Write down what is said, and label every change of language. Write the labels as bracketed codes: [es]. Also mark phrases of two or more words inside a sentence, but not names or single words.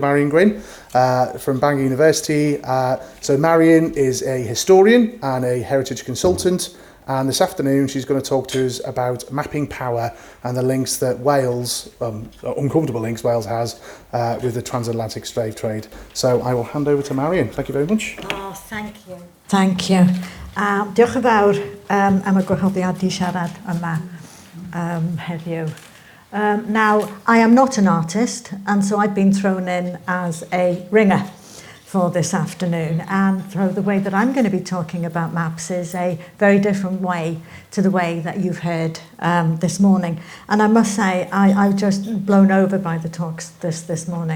[en] Marian Gwyn, from Bangor University. So Marian is a historian and a heritage consultant. And this afternoon, she's going to talk to us about mapping power and the links that Wales, uncomfortable links Wales has with the transatlantic slave trade. So I will hand over to Marian. Thank you very much. Oh, thank you. Thank you. [cy] Diolch yn fawr am y gwahoddiad I siarad yma heddiw. [en] Now, I am not an artist, and so I've been thrown in as a ringer for this afternoon, and so the way that I'm going to be talking about maps is a very different way to the way that you've heard this morning. And I must say, I've just blown over by the talks this morning.